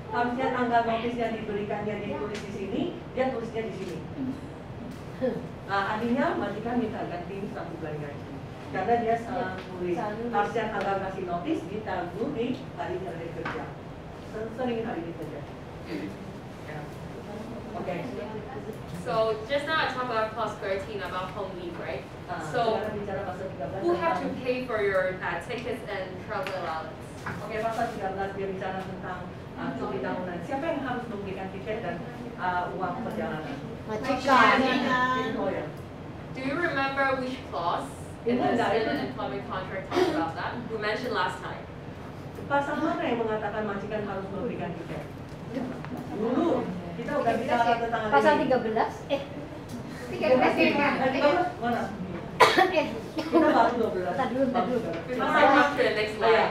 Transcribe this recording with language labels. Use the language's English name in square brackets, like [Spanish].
[Indonesian] Harusnya tanggal notisnya diberikannya ditulis di sini, dia tulisnya di sini. Akhirnya majikan minta ganti 1 bulan gaji karena dia salah tulis. Harusnya tanggal kasih notis ditaruh di hari terakhir kerja. Sering hari ini kerja. Oke. [English] So just now I talked about clause 13 about home leave, right? So [Indonesian] Sekarang bicara pasal 13. [English] who have to pay for your tickets and travel allowance? [Indonesian] Oke, pasal 13 dia bicara tentang cuti tahunan. Siapa yang harus memberikan tiket dan uang perjalanan? Majikan. Oh ya. [English] Do you remember which clause in the student employment contract talks about that? We mentioned last time. [Indonesian] Pasal mana yang mengatakan majikan harus memberikan tiket? Dulu kita udah bicara tentang hal Pasal ini. 13. 13 ya. Mana? Eh, Kita baru 12. Tadi dulu, tadi dulu. [English] We must talk to the next [Indonesian] Oh ya,